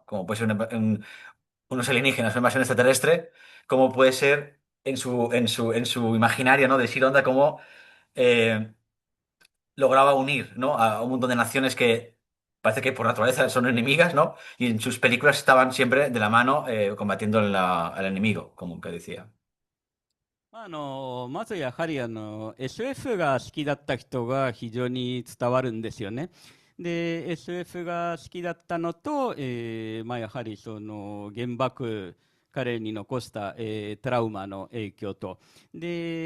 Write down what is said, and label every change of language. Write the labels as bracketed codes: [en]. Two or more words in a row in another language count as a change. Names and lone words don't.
[es] Como puede ser unos alienígenas, una invasión extraterrestre, como puede ser en su imaginario, ¿no? De Sir Honda, como eh, lograba unir, ¿no? A un montón de naciones que parece que por naturaleza son enemigas, ¿no? Y en sus películas estaban siempre de la mano combatiendo al enemigo, como que decía. [ja] まずやはりSF が好きだった人が非常に伝わるんですよね。で、SF が好きだったのと、まあ、やはりその原爆彼に残した、トラウマの影響とで